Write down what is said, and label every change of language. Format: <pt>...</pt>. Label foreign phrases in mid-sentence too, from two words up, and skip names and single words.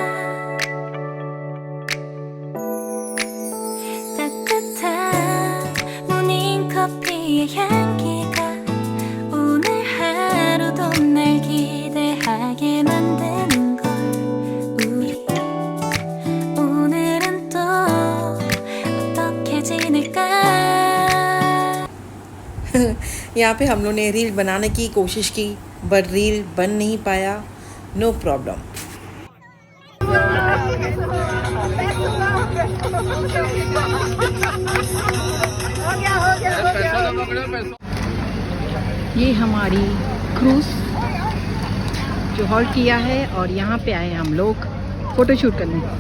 <ko>따뜻한 모닝커피의 향기가 오늘 하루도 날 기대하게 만드는 걸. 우리 오늘은 또 어떻게 지낼까.</ko> <hi>यहाँ पे हम लोग ने रील बनाने की कोशिश की, बट रील बन नहीं पाया।</hi> <en>no problem.</en> <hi>ये हमारी क्रूज जो हॉल्ट किया है और यहाँ पे आए हम लोग फोटोशूट करने।</hi>